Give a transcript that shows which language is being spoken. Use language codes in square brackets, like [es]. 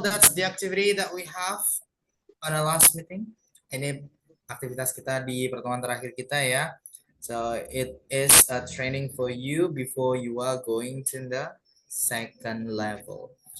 [en] That's the activity that we have on our last meeting. [id] Ini aktivitas kita di pertemuan terakhir kita ya. [en] So it is a training for you before you are going to the second level.